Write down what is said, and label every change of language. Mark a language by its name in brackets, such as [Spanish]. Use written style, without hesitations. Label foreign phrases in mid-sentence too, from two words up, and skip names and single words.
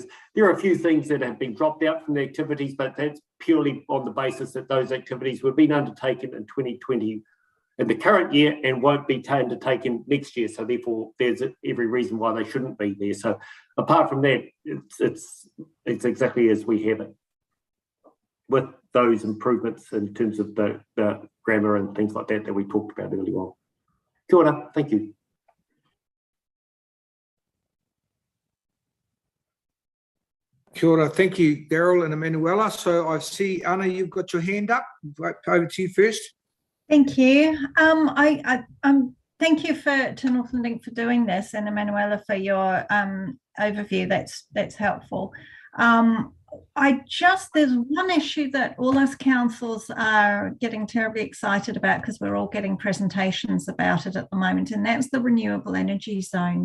[English] There are a few things that have been dropped out from the activities, but that's purely on the basis that those activities were being undertaken in 2020 in the current year and won't be undertaken next year. So therefore, there's every reason why they shouldn't be there. So apart from that, it's exactly as we have it, with those improvements in terms of the grammar and things like that we talked about earlier on. [Māori] Kia ora, [English] thank you. [Māori] Kia ora. [English] Thank you, Daryl and Emanuela. So I see, Anna, you've got your hand up. Over to you first. Thank you. Thank you to Northland Link for doing this, and Emanuela for your overview. That's helpful. There's one issue that all us councils are getting terribly excited about, because we're all getting presentations about it at the moment, and that's the renewable energy zone.